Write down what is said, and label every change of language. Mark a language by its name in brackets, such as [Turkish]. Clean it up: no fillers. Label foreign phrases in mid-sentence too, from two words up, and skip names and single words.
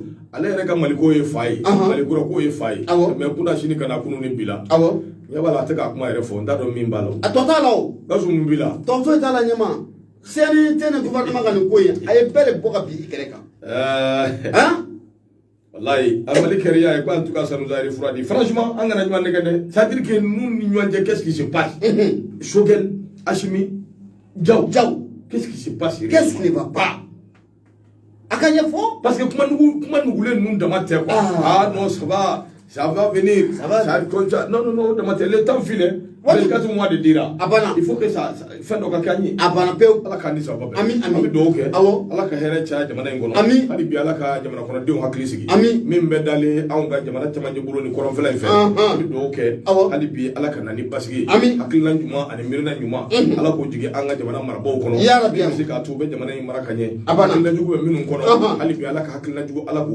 [Bambara] ale yɛrɛ ka Maliko ye fa ye Malikura ko ye fa ye mais kunna sini ka na kunun ni bi la ɲɛ b'a la a tɛ k'a kuma yɛrɛ fɔ n t'a dɔn min b'a la a tɔ t'a la o Gawusu mun b'i la tɔ foyi t'a la ɲɛma CNT ni gouvernement ka nin ko in a ye bɛɛ de bɔ ka bin i kɛrɛ kan wallahi a Mali kɛra ye ko [French] en tout cas ça nous a refroidi franchement [Bambara] an kana ɲɔgɔn nɛgɛ dɛ [French] c'est à dire que nous [Bambara] ni ɲɔgɔn cɛ [French] qu'est-ce qui se passe Sogɛli Hashimi Jawo qu'est-ce qui se passe qu'est-ce qui ne va pas [Bambara] a ka ɲɛfɔ [French] parce que [Bambara] kuma nugulen ninnu dama tɛ [French] quoi non ça va venir ça continue non [Bambara] dama tɛ [French] le temps file 24 mois [Bambara] de dira [French] il faut que ça [Bambara] fɛn dɔ ka kɛ an ye a banna pewu ala k'an ni sababa bɛɛ ami an bɛ dugawu kɛ ala ka hɛrɛ caya jamana in kɔnɔ hali bi ala ka jamana kɔnɔdenw hakili sigi min bɛ dalen anw ka jamana cɛmancɛ bolo ni kɔrɔnfɛla in fɛ an bɛ dugawu kɛ hali bi ala ka na ni basigi ye hakilina ɲuman ani miirina ɲuman ala k'o jigin an ka jamana marabaw kɔnɔ min bɛ se k'a to u bɛ jamana in mara ka ɲɛ hakilina jugu bɛ minnu kɔnɔ hali bi ala ka hakilina jugu ala k'o